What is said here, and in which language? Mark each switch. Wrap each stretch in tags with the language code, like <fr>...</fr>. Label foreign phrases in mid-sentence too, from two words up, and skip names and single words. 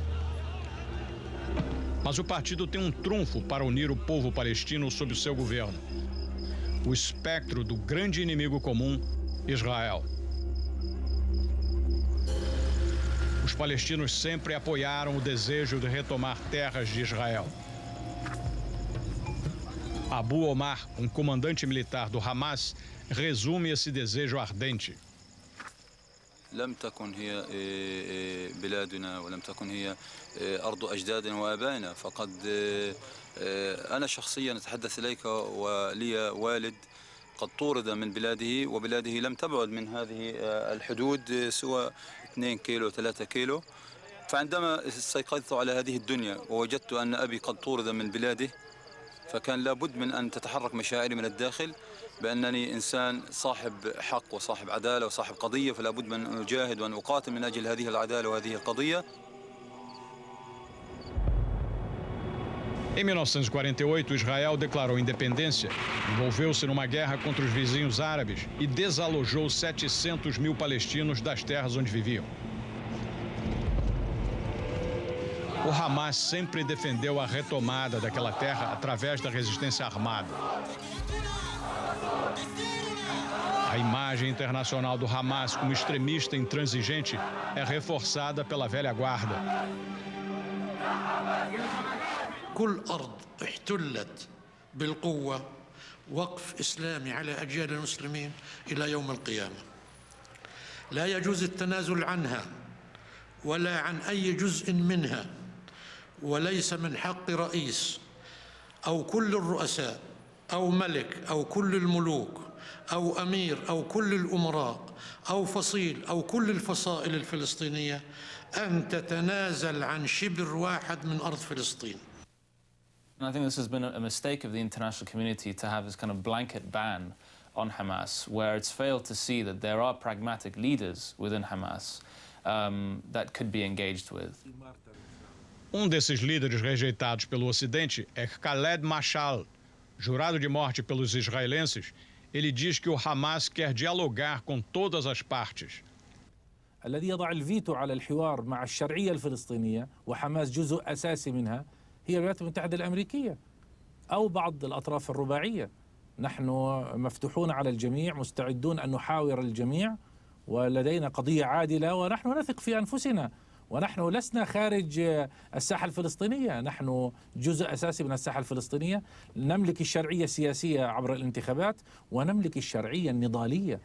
<pt>Mas o partido tem um trunfo para unir o povo palestino sob o seu governo: o espectro do grande inimigo comum, Israel. Os palestinos sempre apoiaram o desejo de retomar terras de Israel. Abu Omar, comandante militar do Hamas, resume esse desejo ardente.</pt> <ar>لم تكن هي بلادنا ولم تكن هي أرض أجدادنا وآبائنا، فقد أنا شخصيا أتحدث إليك ولي والد قد طورد من بلاده، وبلاده لم تبعد من هذه الحدود سوى 2 كيلو 3 كيلو. فعندما استيقظت على هذه الدنيا ووجدت أن أبي قد طورد من بلاده، فكان لابد من أن تتحرك مشاعري من الداخل بأنني إنسان صاحب حق وصاحب عدالة وصاحب قضية، فلا بد من أن أجاهد وأن أقاتل من أجل هذه العدالة وهذه القضية.</ar> <pt>Em 1948, Israel declarou independência, envolveu-se numa guerra contra os vizinhos árabes e desalojou 700 mil palestinos das terras onde viviam. O Hamas sempre defendeu a retomada daquela terra através da resistência armada. A imagem internacional do Hamas como extremista intransigente é reforçada pela velha guarda.</pt> <ar>كل أرض احتلت بالقوة وقف إسلامي على أجيال المسلمين إلى يوم القيامة. لا يجوز التنازل عنها ولا عن أي جزء منها، وليس من حق رئيس أو كل الرؤساء أو ملك أو كل الملوك أو أمير أو كل الأمراء أو فصيل أو كل الفصائل الفلسطينية أن تتنازل عن شبر واحد من أرض فلسطين.</ar> <en>And I think this has been a mistake of the international community to have this kind of blanket ban on Hamas, where it's failed to see that there are pragmatic leaders within Hamas that could be engaged with.</en> <pt>Desses líderes rejeitados pelo Ocidente é Khaled Mashal, jurado de morte pelos israelenses. Ele diz que o Hamas quer dialogar com todas as partes.</pt> <ar>الذي يضع الفيتو على الحوار مع الشرعية الفلسطينية وحماس جزء أساسي منها هي الولايات المتحدة الأمريكية أو بعض الأطراف الرباعية. نحن مفتوحون على الجميع، مستعدون أن نحاور الجميع، ولدينا قضية عادلة، ونحن نثق في أنفسنا، ونحن لسنا خارج الساحة الفلسطينية، نحن جزء أساسي من الساحة الفلسطينية، نملك الشرعية السياسية عبر الانتخابات ونملك الشرعية النضالية.</ar>